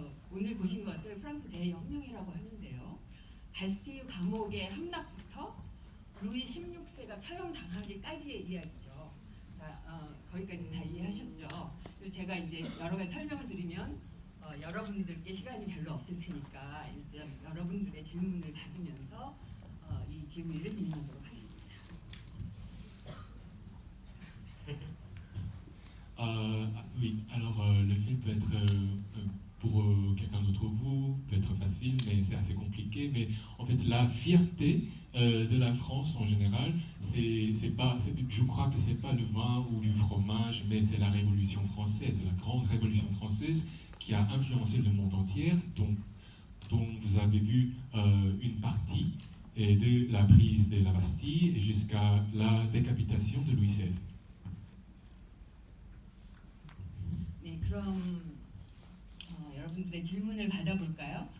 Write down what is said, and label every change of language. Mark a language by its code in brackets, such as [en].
[ko] 오늘 보신 것을 프랑스 대혁명이라고 하는데요. 바스티유 감옥의 함락부터 루이 16세가 처형당하기까지의 이야기죠. 자, 거기까지 다 이해하셨죠? 그리고 제가 이제 여러 가지 설명을 드리면 여러분들께 시간이 별로 없을 테니까 일단 여러분들의 질문을 받으면서 이 질문을 진행하도록 하겠습니다. [fr] Oui, alors le film peut être pour quelqu'un d'entre vous peut être facile, mais c'est assez compliqué. Mais en fait, la fierté de la France en général, je crois que c'est pas le vin ou du fromage, mais c'est la Révolution française, la grande Révolution française qui a influencé le monde entier, dont vous avez vu une partie de la prise de la Bastille jusqu'à la décapitation de Louis XVI. [ko] 네, 그럼 여러분들의 질문을 받아볼까요?